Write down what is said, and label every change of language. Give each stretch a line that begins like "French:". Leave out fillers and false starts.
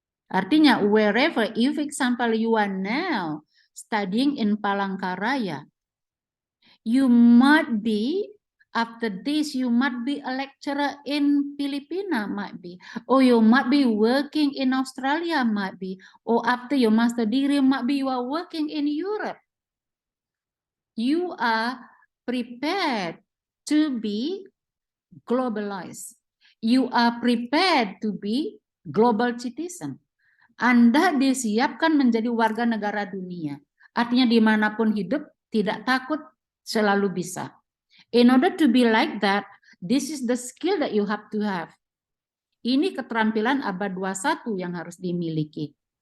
Indonesian: Artinya,
English: wherever, if example you are now studying in Palangkaraya, you might be, after this, you might be a lecturer in Filipina, might be, or you might be working in Australia, might be, or after your master degree, might be you are working in Europe. You are prepared to be globalized. You are prepared to be global citizen.
Indonesian: Anda disiapkan menjadi warga negara dunia. Artinya dimanapun hidup, tidak takut, selalu bisa.
English: In order to be like that, this is the skill that you have to have.
Indonesian: Ini keterampilan abad 21 yang harus dimiliki.